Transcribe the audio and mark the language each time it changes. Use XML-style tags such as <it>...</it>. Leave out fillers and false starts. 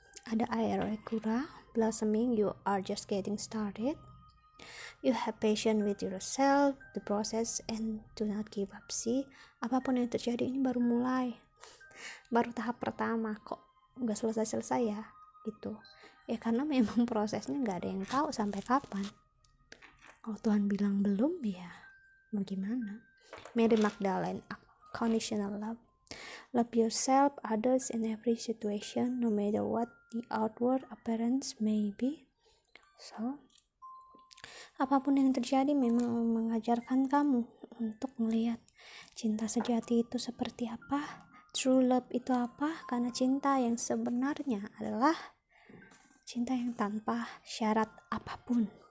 <en>Ada air kura blossoming, you are just getting started. You have patience with yourself, the process, and do not give up.</en> <id>See, apapun yang terjadi ini baru mulai, baru tahap pertama, kok nggak selesai ya, gitu. Ya karena memang prosesnya nggak ada yang tahu sampai kapan. Kalau Tuhan bilang belum, ya mau gimana? Mary Magdalene,</id> <en>unconditional love. Love yourself, others, in every situation, no matter what the outward appearance may be.</en> <id>So, apapun yang terjadi memang mengajarkan kamu untuk melihat cinta sejati itu seperti apa, true love itu apa. Karena cinta yang sebenarnya adalah cinta yang tanpa syarat apapun.</id>